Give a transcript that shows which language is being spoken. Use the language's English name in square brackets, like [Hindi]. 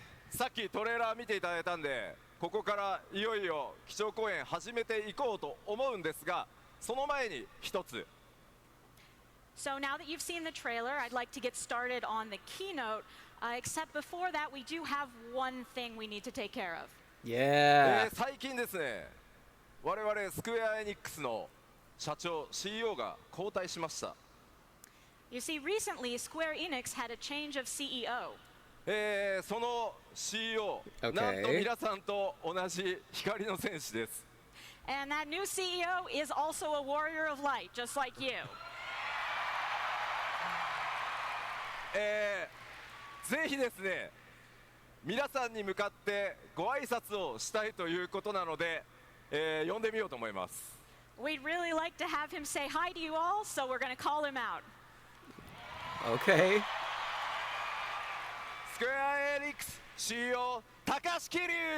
[Japanese] さっきトレーラー見ていただいたんでここからいよいよ基調講演始めていこうと思うんですがその前に一つ [English] So now that you've seen the trailer, I'd like to get started on the keynote, except before that, we do have one thing we need to take care of. Yeah! [Japanese] 最近ですね我々スクエアエニックスの社長 CEO が交代しました。 [English] You see, recently, Square Enix had a change of CEO. [Japanese] その CEO、 [English] Okay. [Japanese] なんと皆さんと同じ光の戦士です。 [English] And that new CEO is also a warrior of light, just like you. [Japanese] ぜひですね皆さんに向かってご挨拶をしたいということなので、呼んでみようと思います。 [English] We'd really like to have him say hi to you all, so we're going to call him out. Okay. [Japanese] スクエアエニックス CEO 高橋桐生